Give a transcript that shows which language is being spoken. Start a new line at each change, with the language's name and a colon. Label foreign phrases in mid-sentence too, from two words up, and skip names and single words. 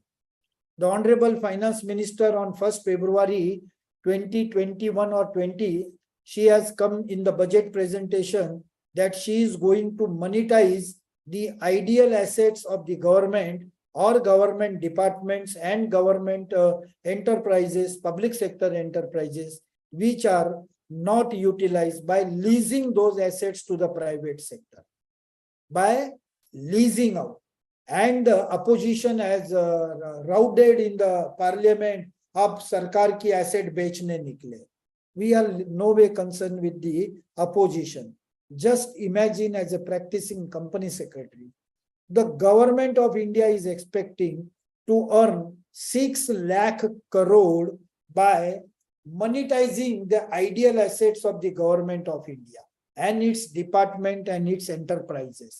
English: The Honorable Finance Minister on 1st February 2021 or 20, she has come in the budget presentation that she is going to monetize the ideal assets of the government or government departments and government enterprises, public sector enterprises, which are not utilized, by leasing those assets to the private sector, by leasing out. And the opposition has routed in the parliament,
Hindi: अब सरकार की asset बेचने निकले.
English: We are no way concerned with the opposition. Just imagine, as a practicing company secretary, the government of India is expecting to earn 6 lakh crore by monetizing the ideal assets of the government of India and its department and its enterprises.